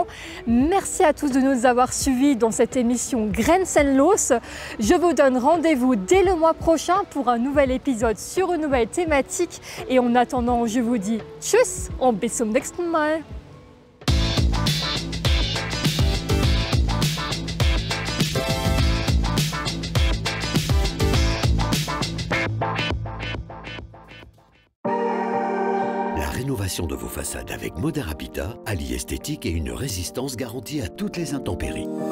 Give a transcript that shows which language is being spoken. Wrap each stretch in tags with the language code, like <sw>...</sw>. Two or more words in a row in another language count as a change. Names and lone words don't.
<fr>Merci à tous de nous avoir suivis dans cette émission Grenzenlos. Je vous donne rendez-vous dès le mois prochain pour un nouvel épisode sur une nouvelle thématique. Et en attendant, je vous dis</fr> <de>tschüss und bis zum nächsten Mal.</de> <fr>Rénovation de vos façades avec Modern Habitat allie esthétique et une résistance garantie à toutes les intempéries.</fr>